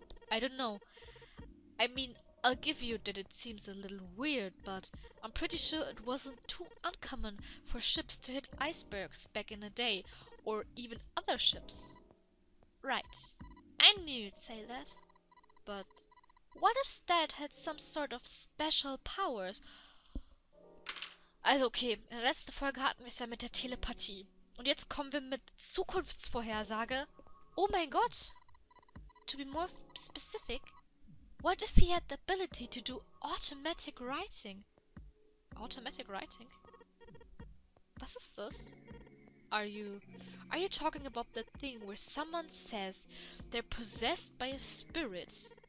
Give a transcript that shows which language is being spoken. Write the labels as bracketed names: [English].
[English] I don't know. I mean, I'll give you that it seems a little weird, but I'm pretty sure it wasn't too uncommon for ships to hit icebergs back in the day, or even other ships. Right. I knew you'd say that. But what if Stead had some sort of special powers? [German] Also okay, in der letzten Folge hatten wir es ja mit der Telepathie. Und jetzt kommen wir mit Zukunftsvorhersage. Oh mein Gott! [English] To be more specific, what if he had the ability to do automatic writing? Automatic writing? [German] Was ist das? [English] Are you talking about that thing where someone says they're possessed by a spirit